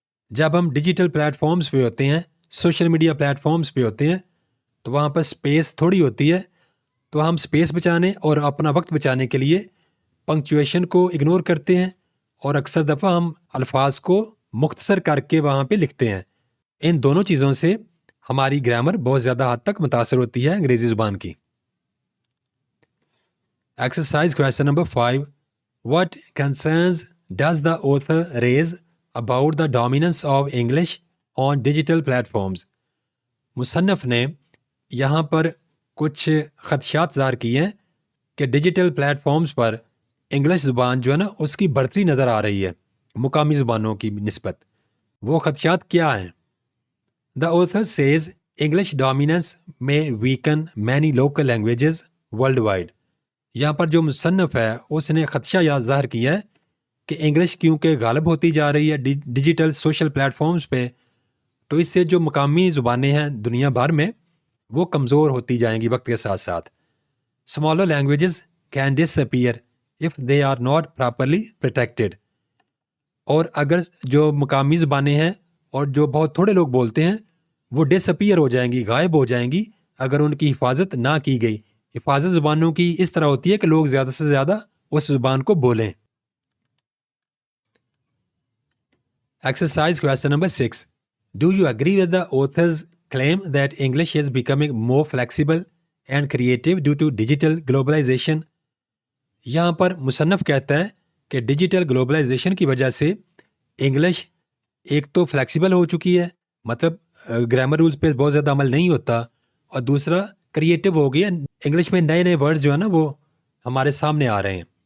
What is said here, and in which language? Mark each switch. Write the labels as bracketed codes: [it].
[ur] جب ہم digital plate forms پہ ہوتے ہیں، سوشل میڈیا پلیٹ فارمز پہ ہوتے ہیں، تو وہاں پر اسپیس تھوڑی ہوتی ہے، تو ہم اسپیس بچانے اور اپنا وقت بچانے کے لیے پنکچویشن کو اگنور کرتے ہیں، اور اکثر دفعہ ہم الفاظ کو مختصر کر کے وہاں پہ لکھتے ہیں. ان دونوں چیزوں سے ہماری گرامر بہت زیادہ حد تک متاثر ہوتی ہے انگریزی زبان کی. [en] Exercise question number 5. What concerns does the author raise about the dominance of English on digital platforms. [ur] مصنف نے یہاں پر کچھ خدشات ظاہر کیے ہیں کہ ڈیجیٹل پلیٹ فارمز پر انگلش زبان جو ہے نا اس کی بڑھتی نظر آ رہی ہے مقامی زبانوں کی نسبت. وہ خدشات کیا ہیں؟ [en] The author says English dominance may weaken many local languages worldwide. [ur] یہاں پر جو مصنف ہے اس نے خدشہ ظاہر کیا ہے کہ انگلش کیونکہ غالب ہوتی جا رہی ہے ڈیجیٹل سوشل پلیٹ فارمز پہ، تو اس سے جو مقامی زبانیں ہیں دنیا بھر میں وہ کمزور ہوتی جائیں گی وقت کے ساتھ ساتھ. [en] Smaller languages can disappear if they are not properly protected. [ur] اور اگر جو مقامی زبانیں ہیں اور جو بہت تھوڑے لوگ بولتے ہیں وہ ڈس اپیئر ہو جائیں گی، غائب ہو جائیں گی اگر ان کی حفاظت نہ کی گئی. حفاظت زبانوں کی اس طرح ہوتی ہے کہ لوگ زیادہ سے زیادہ اس زبان کو بولیں. [en] Exercise question number 6. Do you agree with the author's claim that English is becoming more flexible and creative due to digital globalization? [ur] یہاں پر مصنف کہتا ہے کہ ڈیجیٹل گلوبلائزیشن کی وجہ سے انگلش ایک تو فلیکسیبل ہو چکی ہے، مطلب گرامر رولز پہ بہت زیادہ عمل نہیں ہوتا، اور دوسرا کریٹیو ہو گیا، انگلش میں نئے نئے ورڈز جو ہے نا وہ ہمارے سامنے آ رہے ہیں.